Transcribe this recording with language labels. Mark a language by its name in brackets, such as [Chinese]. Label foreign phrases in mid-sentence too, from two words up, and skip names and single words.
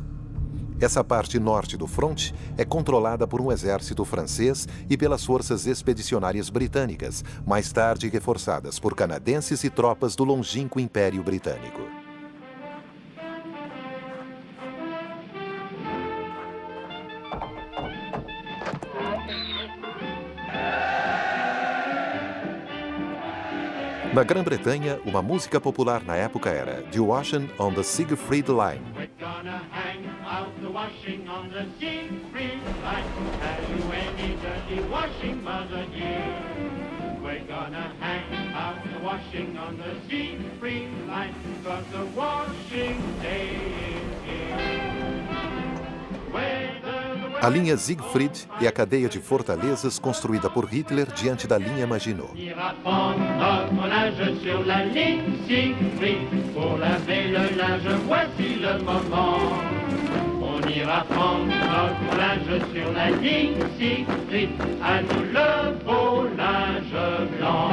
[Portuguese] Essa parte norte do fronte é controlada por um exército francês e pelas forças expedicionárias britânicas, mais tarde reforçadas por canadenses e tropas do longínquo Império Britânico. Na Grã-Bretanha, uma música popular na época era The Washing on the Siegfried Line. [English] We're gonna hang out the washing on the Siegfried line. Have you any dirty washing, mother dear? We're gonna hang out the washing on the Siegfried line, 'cause the washing day is here. Whether the [Portuguese] A linha Siegfried é a cadeia de fortalezas construída por Hitler diante da linha Maginot. [French] On ira fondre notre linge sur la ligne Siegfried. Pour laver le linge, voici le moment. On ira fondre notre linge sur la ligne Siegfried. À nous le beau linge blanc.